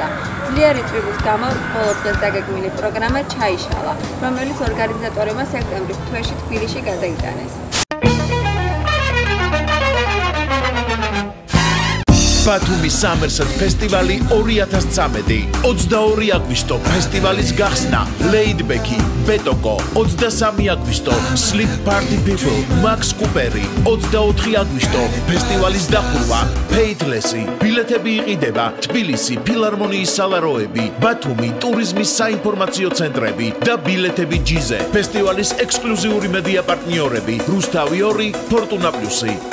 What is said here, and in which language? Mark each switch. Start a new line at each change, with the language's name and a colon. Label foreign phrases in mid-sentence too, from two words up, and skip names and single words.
Georgian: ძლიერი წვიმის გამო ბოლო დღეს დაგეგმილი პროგრამა ჩაიშალა, რომელიც ორგანიზატორებმა სექტემბრის თვეში თბილისში გადაიტანეს. ბათუმის სამერსად ფესტივალი 2013 22 აგვისტო ფესტივალის გახსნა ლეიდბექი ბეტოკო 23 აგვისტო sleep party people max cooper 24 აგვისტო ფესტივალის დახურვა ფეითლესი ბილეთები იყიდება თბილისი ფილარმონიის სალაროები ბათუმი ტურიზმის საინფორმაციო ცენტრები და ბილეთები ჯიზე ფესტივალის ექსკლუზიური მედია პარტნიორები რუსთავი 2 ფორტუნა პლუსი